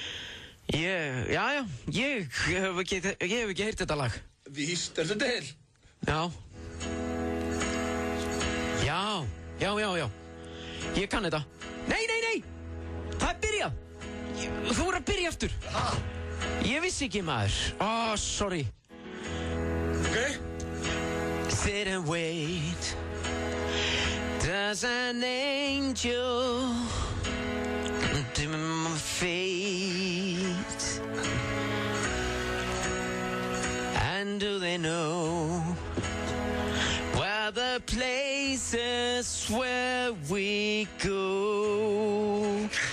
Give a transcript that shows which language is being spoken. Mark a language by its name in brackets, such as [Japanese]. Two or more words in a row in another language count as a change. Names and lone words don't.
[Icelandic] Ég hef ekki heyrt þetta lag. Víst, er þetta til? Já. Ég kann þetta. Nei! Það er byrjað. Þú er að byrja aftur. Ég vissi ekki, maður. Sorry. Ok. [English] Sit and wait. Does an angel to my fate? And do they know where the places where we go?